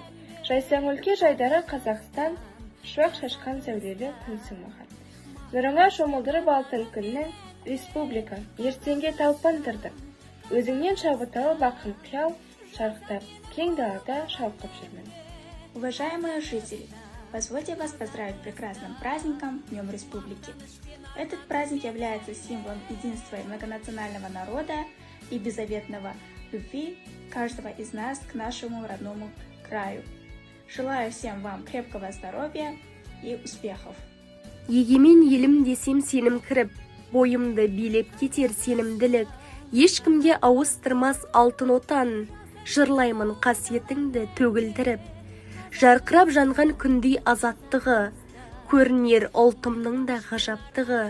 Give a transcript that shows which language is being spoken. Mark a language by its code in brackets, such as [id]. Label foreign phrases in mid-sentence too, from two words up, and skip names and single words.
[kk] Жайсаң өлке жайдары Қазақстан, шуақ шашқан сәулелі күнсің маған. Нұрыңа шомылдырып алтын күннің республика ертеңге талпындырдың. Өзіңнен шабыт алып ақын қиял, шарықтап кең далада шалқып жүрмін. [ru] Уважаемые жители, позвольте вас поздравить с прекрасным праздником Днем Республики. Этот праздник является символом единства и многонационального народа и беззаветного любви каждого из нас к нашему родному краю. Желаю всем вам крепкого здоровья и успехов. [kk] Егемен елім десем сенім кіріп, бойымды билеп кетер сенімділік, ешкімге ауыстырмас алтын отан, жырлаймын қасиетіңді төгілдіріп. Жарқырап жанған күндей азаттығы, көрінер ұлтымның да ғажаптығы.